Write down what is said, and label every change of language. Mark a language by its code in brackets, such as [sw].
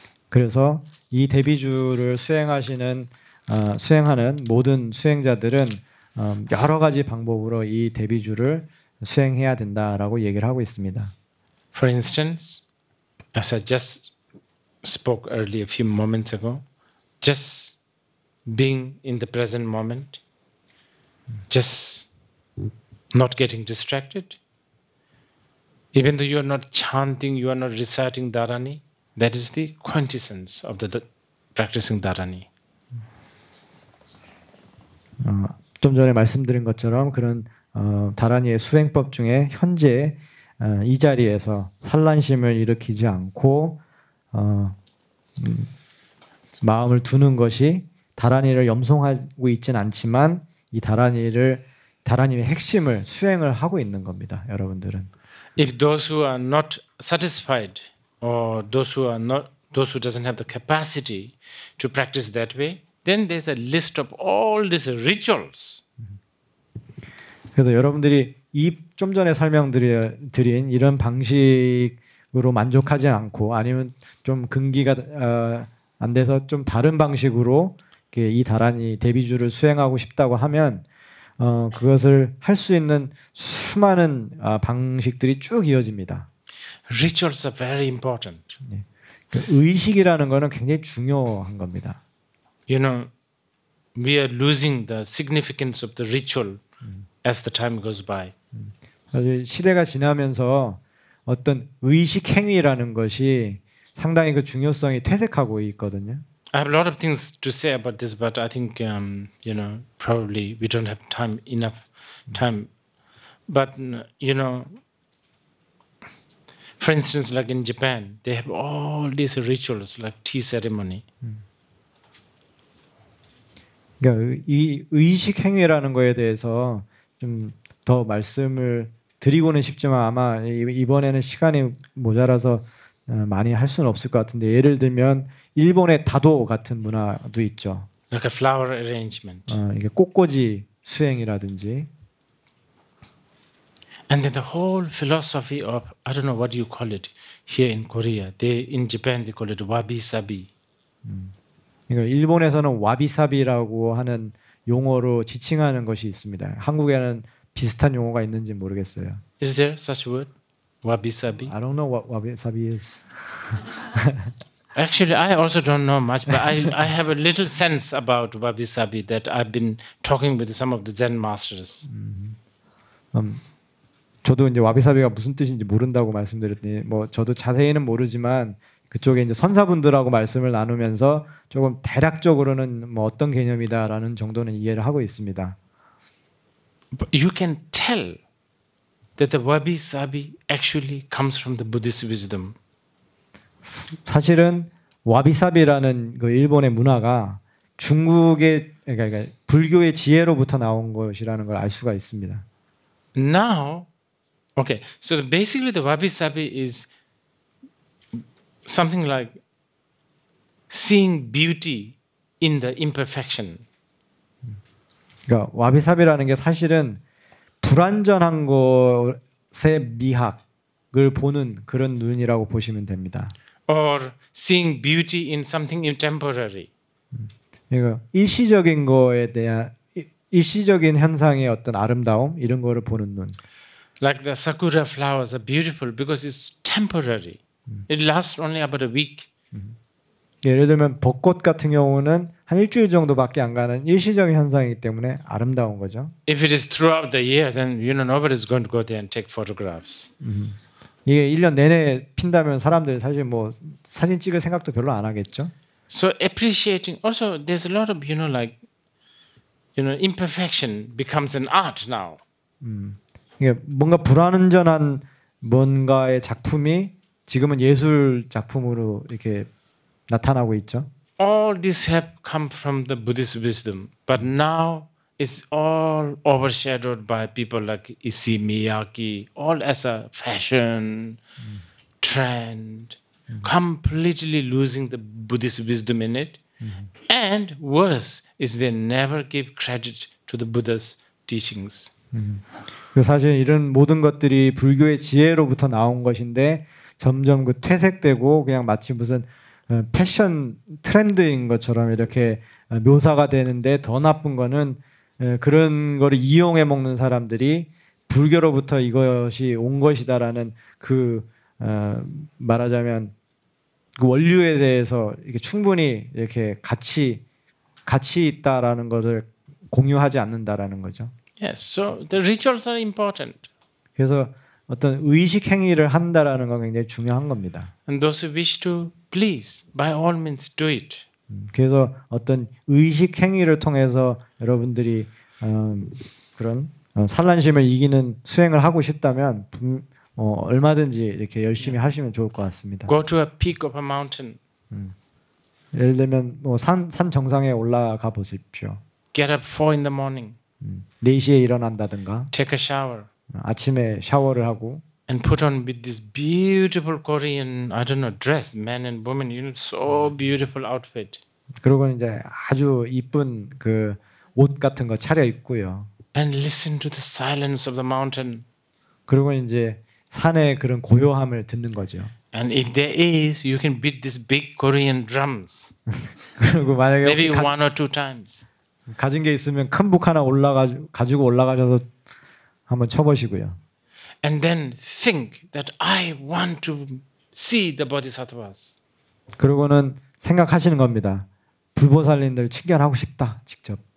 [ko] 그래서 이 대비주를 수행하는 모든 수행자들은 여러 가지 방법으로 이 대비주를 수행해야 된다라고 얘기를 하고 있습니다. [en] For instance, as I just spoke earlier a few moments ago, just being in the present moment, just not getting distracted. Even though you are not chanting, you are not reciting Dharani, that is the quintessence of the practicing Dharani. [ko] 좀 전에 말씀드린 것처럼 그런 다란이의 수행법 중에 현재 이 자리에서 산란심을 일으키지 않고 마음을 두는 것이 다란이를 염송하고 있진 않지만 이 다란이의 핵심을 수행을 하고 있는 겁니다, 여러분들은. [en] If those who are not satisfied or those who doesn't have the capacity to practice that way, then there's a list of all these rituals. [ko] 그래서 여러분들이 이 좀 전에 설명드린 이런 방식으로 만족하지 않고 아니면 좀 근기가 안 돼서 좀 다른 방식으로 이 다란이 대비주를 수행하고 싶다고 하면 그것을 할 수 있는 수많은 방식들이 쭉 이어집니다. [en] Rituals are very important. [ko] 의식이라는 것은 굉장히 중요한 겁니다. [en] You know, we are losing the significance of the ritual as the time goes by. [ko] 시대가 지나면서 어떤 의식 행위라는 것이 상당히 그 중요성이 퇴색하고 있거든요. [en] I have a lot of things to say about this, but I think you know, probably we don't have enough time. But you know, for instance, like in Japan, they have all these rituals like tea ceremony. [ko] 그러니까 이 의식 행위라는 거에 대해서 좀 더 말씀을 드리고는 싶지만 아마 이번에는 시간이 모자라서 많이 할 수는 없을 것 같은데 예를 들면 일본의 다도 같은 문화도 있죠. [en] Like a flower arrangement. [ko] 이게 꽃꽂이 수행이라든지. [en] And then the whole philosophy of I don't know what you call it here in Korea. In Japan they call it wabi-sabi. [ko] 그러니까 일본에서는 와비사비라고 하는 용어로 지칭하는 것이 있습니다. 한국에는 비슷한 용어가 있는지 모르겠어요. [en] Is there such a word? Wabi-sabi? I don't know what wabi-sabi is. Actually, I also don't know much, but I have a little sense about wabi-sabi that I've been talking with some of the Zen masters. [ko] 저도 이제 와비사비가 무슨 뜻인지 모른다고 말씀드렸더니 뭐 저도 자세히는 모르지만 그쪽에 이제 선사분들하고 말씀을 나누면서 조금 대략적으로는 뭐 어떤 개념이다라는 정도는 이해를 하고 있습니다. [en] But you can tell that the wabi-sabi actually comes from the Buddhist wisdom. [ko] 사실은 와비사비라는 그 일본의 문화가 중국의 그러니까 불교의 지혜로부터 나온 것이라는 걸 알 수가 있습니다. [en] Now, okay, so basically the wabi-sabi is something like seeing beauty in the imperfection. [ko] 그러니까 와비사비라는 게 사실은 불완전한 것의 미학을 보는 그런 눈이라고 보시면 됩니다. [en] Or seeing beauty in something temporary. [ko] 그러니까 일시적인 거에 대한 일시적인 현상의 어떤 아름다움 이런 거를 보는 눈. [en] Like the sakura flowers are beautiful because it's temporary. It lasts only about a week. [ko] 예를 들면 벚꽃 같은 경우는 한 일주일 정도밖에 안 가는 일시적인 현상이기 때문에 아름다운 거죠. [en] If it is throughout the year, then nobody's going to go there and take photographs. [ko] 이게 1년 내내 핀다면 사람들이 사실 뭐 사진 찍을 생각도 별로 안 하겠죠. [en] So appreciating also there's a lot of imperfection becomes an art now. [ko] 이게 뭔가 불완전한 뭔가의 작품이 지금은 예술 작품으로 이렇게 나타나고 있죠. [en] All this have come from the Buddhist wisdom, but now it's all overshadowed by people like Issey Miyake, all as a fashion trend, completely losing the Buddhist wisdom in it. And worse is they never give credit to the Buddha's teachings. [ko] 사실 이런 모든 것들이 불교의 지혜로부터 나온 것인데 점점 그 퇴색되고 그냥 마치 무슨 패션 트렌드인 것처럼 이렇게 묘사가 되는데 더 나쁜 거는 그런 거를 이용해 먹는 사람들이 불교로부터 이것이 온 것이다라는 그 말하자면 그 원류에 대해서 이렇게 충분히 이렇게 가치 있다라는 것을 공유하지 않는다라는 거죠. [en] Yes, so the rituals are important. [ko] 그래서 어떤 의식 행위를 한다라는 건 굉장히 중요한 겁니다. [en] And those who wish to please, by all means do it. [ko] 그래서 어떤 의식 행위를 통해서 여러분들이 그런 산란심을 이기는 수행을 하고 싶다면 얼마든지 이렇게 열심히 하시면 좋을 것 같습니다. [en] Go to a peak of a mountain. [ko] 예를 들면 뭐 산 정상에 올라가 보십시오. [en] Get up 4 in the morning. [ko] 4시에 일어난다든가. [en] Take a shower. [ko] 아침에 샤워를 하고. [en] And put on with this beautiful Korean, I don't know, dress, men and women, so beautiful outfit. [ko] 그리고 이제 아주 이쁜 그 옷 같은 거 차려 입고요. [en] And listen to the silence of the mountain. [ko] 그리고 이제 산의 그런 고요함을 듣는 거죠. [en] And if there is, you can beat these big Korean drums. [ko] 그리고 만약에 [en] maybe 1 or 2 times. [ko] 가진 게 있으면 큰 북 하나 가지고 올라가셔서 한번 쳐보시고요. [en] And then think that I want to see the bodhisattvas. [ko] 그러고는 생각하시는 겁니다. 불보살님들 친견하고 싶다, 직접.